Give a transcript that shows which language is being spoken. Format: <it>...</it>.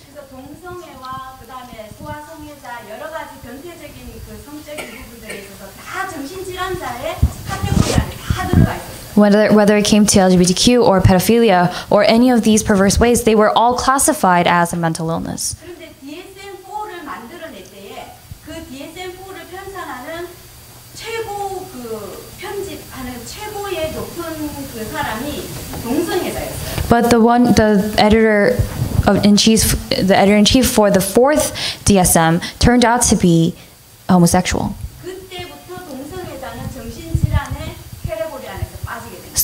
<ko>그래서 동성애와 그다음에 소아성애자 여러 가지 변태적인 그 성적인 부분들에 있어서 다 정신질환자의 카테고리 안에 다 들어가 있어요.</ko> <en>Whether it came to LGBTQ or pedophilia or any of these perverse ways, they were all classified as a mental illness.</en> <ko>그런데 DSM-4를 만들어낼 때에 그 DSM-4를 편찬하는 최고 그 편집하는 최고의 높은 그 사람이 동성애자였어요.</ko> <en>But the editor in chief for the fourth DSM turned out to be homosexual.</en> <ko>그때부터 동성애자는 정신질환의 캐테고리 안에서 빠지게 됩니다.</ko>